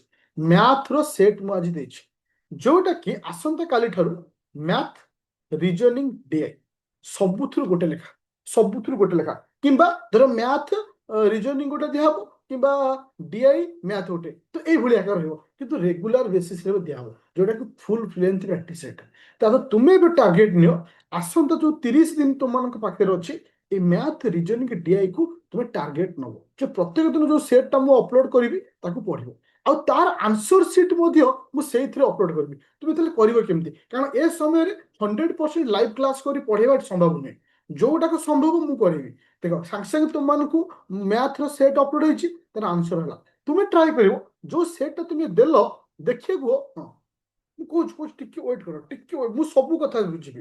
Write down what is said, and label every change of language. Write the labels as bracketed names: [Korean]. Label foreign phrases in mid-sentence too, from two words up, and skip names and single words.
[Odia] ମ୍ୟାଥ୍ ର ସେଟ୍ ମୁଁ ଆଜି ଦେଇଛି, ଯୋଉଟା କି ଆସନ୍ତା କାଲି ଠାରୁ [English] math, reasoning, DI [Odia] ସବୁଥିରୁ ଗୋଟେ ଲେଖା, ସବୁଥିରୁ ଗୋଟେ ଲେଖା, କିମ୍ବା ଧର [English] math reasoning [Odia] ଗୋଟେ ଦିଆହବ, କିମ୍ବା [English] DI math [Odia] ଗୋଟେ, ତ ଏଇଭଳି ଆକାର ରହିବ, କିନ୍ତୁ [English] regular basis [Odia] ଦିଆହବ, ଯୋଉଟା କି [English] full length practice set. [Odia] ତାପରେ ତୁମେ ଏବେ ଟାର୍ଗେଟ୍ ନିଅ, ଆସନ୍ତା ଯୋଉ 30 ଦିନ ତୁମମାନଙ୍କ ପାଖରେ ଅଛି, ଏଇ [English] math reasoning DI [Odia] କୁ ତୁମେ ଟାର୍ଗେଟ ନେବ, ଯେ ପ୍ରତ୍ୟେକ ଦିନ ଯେ ସେଟଟା ମୁଁ ଅପଲୋଡ କରିବି ତାକୁ ପଢିବ, ଆଉ ତାର [English] answer sheet [Odia] ମଧ୍ୟ ମୁଁ ସେଇଥିରେ ଅପଲୋଡ କରିବି। ତୁମେ ତାହେଲେ କରିବ କେମିତି? କାରଣ ଏ ସମୟରେ 100% [English] live class [Odia] କରି ପଢେଇବା ସମ୍ଭବ ନୁହେଁ। ଯୋଉଟାକୁ ସମ୍ଭବ ମୁଁ କରିବି। ଦେଖ, ସାଙ୍ଗେ ସାଙ୍ଗେ ତୁମମାନଙ୍କୁ ମ୍ୟାଥର [English] set upload [Odia] ହେଇଛି, ତାର ଆନ୍ସର ହେଲା। ତୁମେ ଟ୍ରାଏ କରିବ, ଯୋଉ ସେଟ୍ଟା ତୁମେ ଦେଲ ଦେଖିବାକୁ, ହଁ ମୁଁ କହୁଛି କହୁଛି ଟିକେ ୱେଟ୍ କର, ଟିକେ wait, ମୁଁ ସବୁ କଥା ବୁଝିବି।